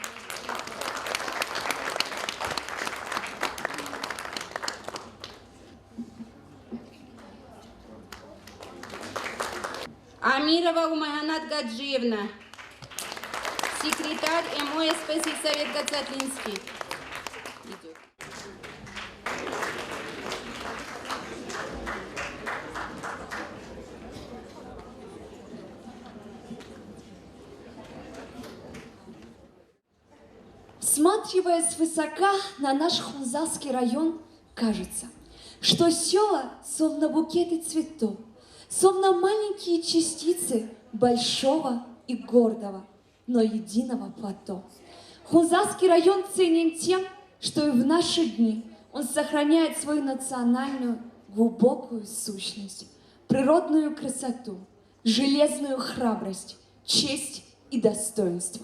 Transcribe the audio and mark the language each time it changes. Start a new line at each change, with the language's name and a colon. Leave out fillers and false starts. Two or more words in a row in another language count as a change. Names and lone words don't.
Russian: Амирова Умайханат Гаджиевна, секретарь МО спецсельсовет Гацатлинский. Всматриваясь свысока на наш Хунзасский район, кажется, что села словно букеты цветов, словно маленькие частицы большого и гордого, но единого плато. Хунзасский район ценен тем, что и в наши дни он сохраняет свою национальную глубокую сущность, природную красоту, железную храбрость, честь и достоинство.